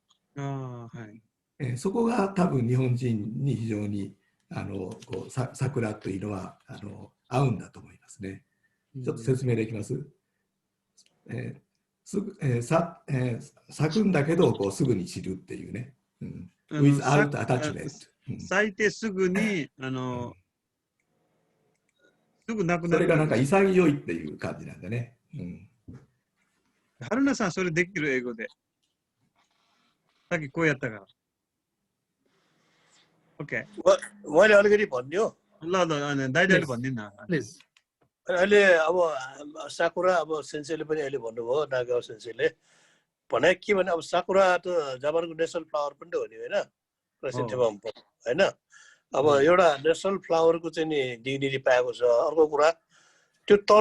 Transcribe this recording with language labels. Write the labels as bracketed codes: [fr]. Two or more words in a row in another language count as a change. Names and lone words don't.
[ja] そこが多分日本人に非常にこう桜というのは合うんだと思いますね。ちょっと説明できます？咲くんだけどこうすぐに散るっていうね。 [en] without attachment。 [ja] 咲いてすぐにすぐなくなる。それがなんか潔いっていう感じなんだね。春菜さんそれできる英語で。さっきこうやったから。OK。 [ne] मैले अलिकति भनिदियो। ल दाइले भनिदिनु न। [en] Please. [ne] अहिले अब साकुरा अब सेन्सेले पनि अहिले भन्नुभयो नागावा सेन्सेले भने के भने अब साकुरा त जापानको [en] national flower [ne] पनि त हो नि हैन प्रेसिडेन्टमा हैन अब एउटा [en] national flower [ne] चाहिँ नि डिग्निटी पाएको छ अर्को कुरा त्यो तल